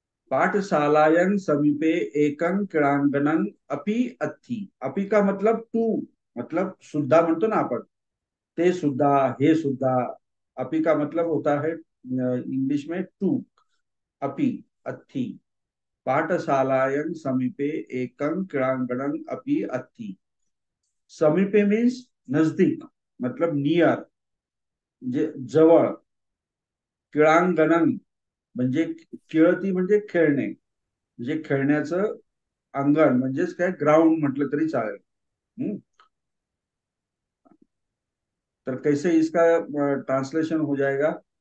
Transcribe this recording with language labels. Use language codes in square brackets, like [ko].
[sa] पाठशालायं समीपे एकं क्रीडांगणं अपि अस्ति. [mr] अपि [hi] का मतलब टू, [mr] मतलब सुद्धा म्हणतो ना आपण, ते सुद्धा, हे सुद्धा. [hi] अपि का मतलब होता है इंग्लिश में टू, अपि, अथि. [sa] पाठशालायं समीपे एकं क्रीडांगणं अपि अस्ति. [mr] समीपे मीन्स [hi] नजदीक, मतलब [mr] नियर, म्हणजे जवळ. क्रीडांगणं म्हणजे खेळती म्हणजे खेळणे, म्हणजे खेळण्याचं अंगण, म्हणजेच काय ग्राउंड म्हटलं तरी चालेल. हम्म? [hi] तर कैसे इसका ट्रांसलेशन हो जाएगा?